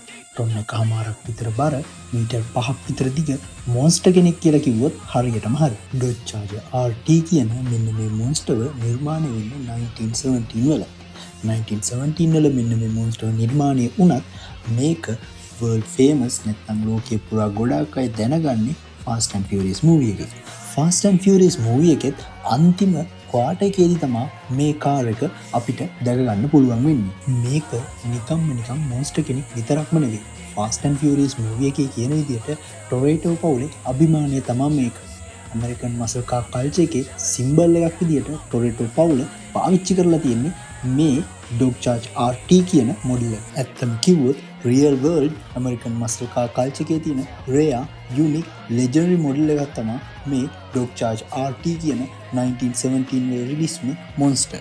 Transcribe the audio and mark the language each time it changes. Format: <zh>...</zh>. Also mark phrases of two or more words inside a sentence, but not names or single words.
<si>ටොන් එකමාරක් විතර බර, මීටර් 5ක් විතර දිග මොන්ස්ටර් කෙනෙක් කියලා කිව්වොත් හරියටම හරි. ඩොග් චාර්ජර් RT කියන මෙන්න මේ මොන්ස්ටර්ව නිර්මාණය වෙන්නේ 1917 වල. 1917 වල මෙන්න මේ මොන්ස්ටර් නිර්මාණය වුණත් මේක</si> <en>world famous</en> <si>නැත්නම් ලෝකයේ පුරා ගොඩාක් අය දැනගන්නේ Fast and Furious movie එකේ. Fast and Furious movie එකෙත් අන්තිම ක්වාටර් එකේදී තමයි මේ කාර් එක අපිට දැක ගන්න පුළුවන් වෙන්නේ. මේක නිකම්ම නිකන් මොන්ස්ටර් කෙනෙක් විතරක්ම නෙවෙයි. Fast and Furious movie එකේ කියන විදිහට ටොරේටෝ පවුලේ අභිමානය තමයි මේක.</si> <en>American muscle car culture</en> <si>එකේ සිම්බල් එකක් විදිහට ටොරේටෝ පවුල පාවිච්චි කරලා තියෙන්නේ මේ ඩොග් චාර්ජර් RT කියන මොඩල් එක. ඇත්තම කිව්වොත්</si> <en>real world American muscle car culture</en> <si>එකේ තියෙන</si> <en>rare unique legendary model</en> <si>එකක් තමයි මේ ඩොග් චාර්ජර් RT කියන 1917 වල රිලීස් වුණු මොන්ස්ටර්.</si>